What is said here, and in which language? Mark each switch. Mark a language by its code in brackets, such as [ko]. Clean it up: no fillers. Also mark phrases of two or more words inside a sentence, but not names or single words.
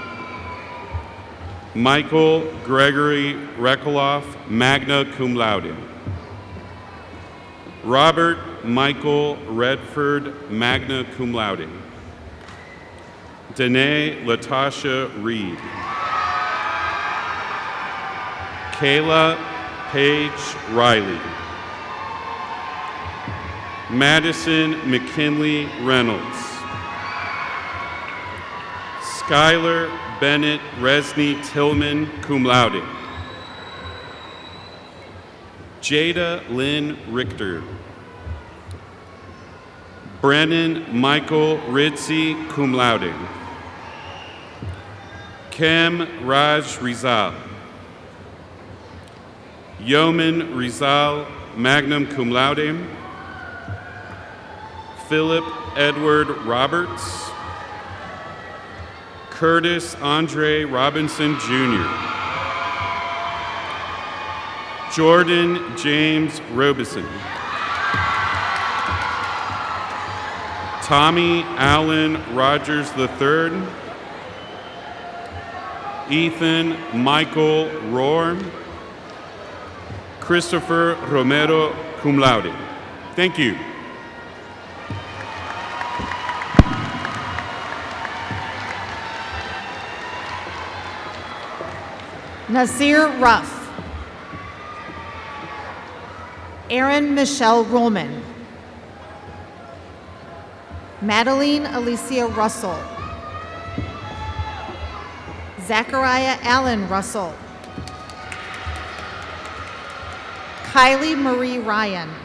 [en] Michael Gregory Rekoloff, [la] magna cum laude. [en] Robert Michael Redford, [la] magna cum laude. [en] Danae Latasha Reed. Kayla Paige Riley. Madison McKinley Reynolds. Skylar Bennett Resney Tillman, [la] cum laude. [en] Jada Lynn Richter. Brennan Michael Ritzy, [la] cum laude. [en] Kim Raj Rizal. Yeoman Rizal, [la] magna cum laude. [en] Philip Edward Roberts. Curtis Andre Robinson, Jr. Jordan James Robeson. Tommy Allen Rogers III. Ethan Michael Rohr. Christopher Romero, [la] cum laude. [en] Thank you. Nasir Ruff. Erin Michelle Rollman. Madeline Alicia Russell. Zachariah Allen Russell. Kylie Marie Ryan.